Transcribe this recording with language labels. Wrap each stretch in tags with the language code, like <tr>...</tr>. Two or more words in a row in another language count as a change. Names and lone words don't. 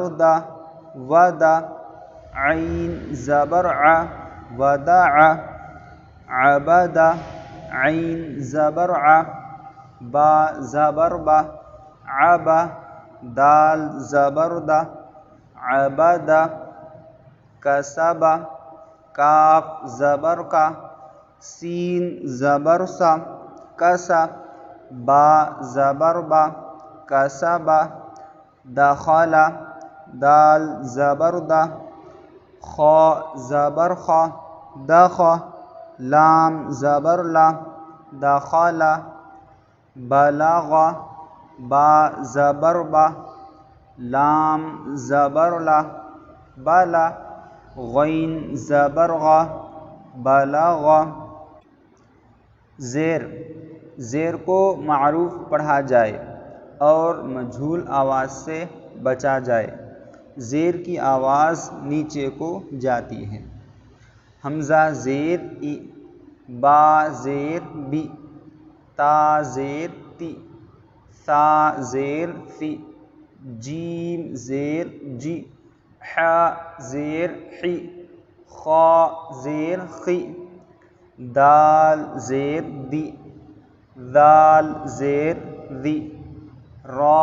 <ur>دا، ودا، عین زبر ع، ودع، عبدا، عین زبر ع، با زبر با، عبا، دال زبر دا، عبدا، کسبا، کاف زبر کا، سین زبر سا، کسا، با زبر با، کسبا، دخلا، دال زبر دا، خا زبر خا، دخا، لام زبر لا، دخلا، بلغا، با زبر با، لام زبر لا، بلا، غین زبر غا، بلغا۔ زیر، زیر کو معروف پڑھا جائے اور مجہول آواز سے بچا جائے۔ زیر کی آواز نیچے کو جاتی ہے۔ حمزہ زیر ای، با زیر بی، تا زیر تی، ثا زیر ثی، جیم زیر جی، ح زیر حی، خا زیر خی، دال زیر دی، ذال زیر ذی، را</ur>